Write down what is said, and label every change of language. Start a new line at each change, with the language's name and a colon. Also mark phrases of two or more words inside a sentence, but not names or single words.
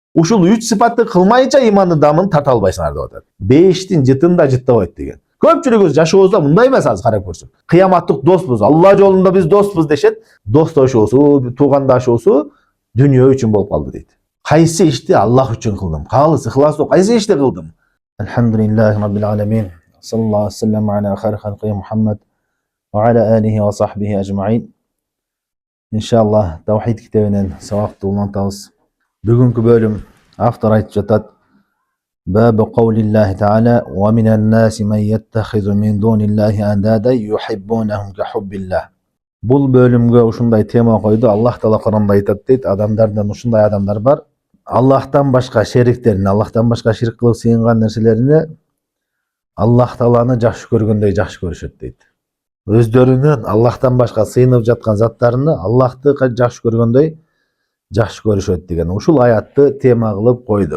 Kyrgyz: Ушул 3 сыпатты кылмайынча иманды дамын тарта албайсыңар деп атат. 5тин жытында жыттабайт деген. Көпчүлүгүбүз жашообузда мындай эмес, азыр карап көрсөк. Кыяматтык доспуз, Алла жолунда биз доспуз дешет. Достошуусу, туугандашуусу дүнүйө үчүн болуп калды дейт. Кайсы ишти Аллах үчүн кылдым? Калыс ихластуу кайсы ишти кылдым?
Arabic: الحمد لله رب العالمين. صلى الله عليه وسلم على خير خلقه محمد وعلى آله وصحبه أجمعين.
Kyrgyz: Иншаллах Тавхид китебинен сабакты улантабыз. Бүгүнкү бөлүм автор айтып жатат:
Arabic: باب قول الله تعالى ومن الناس من يتخذ من دون الله أندادا يحبونهم كحب الله.
Kyrgyz: Бул бөлүмгө ушундай тема койду. Аллах таала Куранда айтат дейт: адамдардан ушундай адамдар бар. Аллахтан башка шериктерин, Аллахтан башка ширк кылып сыйынган нерселерине Аллах тааланы жакшы көргөндөй жакшы көрүшөт дейт. Өздөрүнүн Аллахтан башка сыйынып жаткан заттарыны Аллахты жакшы көргөндөй жакшы көрүшөт деген ушул аятты тема кылып койду.